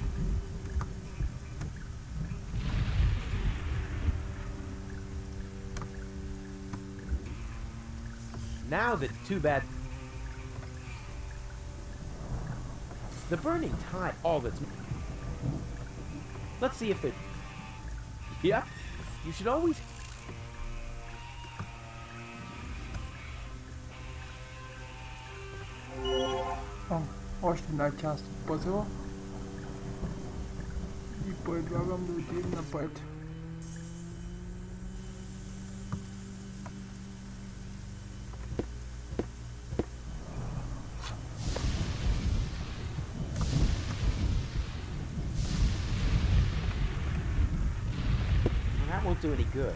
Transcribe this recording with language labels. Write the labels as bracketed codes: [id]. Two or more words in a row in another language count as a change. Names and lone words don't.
[en] Now that's too bad. The burning tide, all that's... Let's see if it... Yep, you should always... [bg] О, още една част от пъзела. И предлагам да отидем напред. [en] That won't do any good.